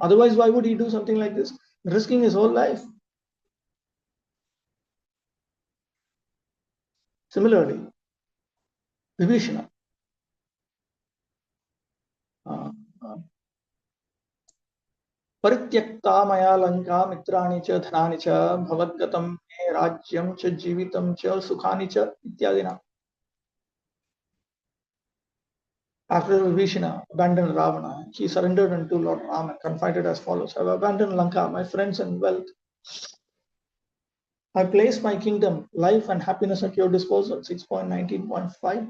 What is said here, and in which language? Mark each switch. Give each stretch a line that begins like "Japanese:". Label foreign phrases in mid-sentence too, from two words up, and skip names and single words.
English: Otherwise, why would he do something like this, risking his whole life?
Sanskrit: Similarly, Vibhishana, परित्यक्ता मया लङ्का मित्राणि च धनानि च भवद्गतं मे राज्यं च जीवितं च सुखानि च इत्यादिना.
English: After Vibhishana abandoned Ravana, he surrendered unto Lord Ram and confided as follows: I have abandoned Lanka, my friends and wealth. I place my kingdom, life and happiness at your disposal. 6.19.5.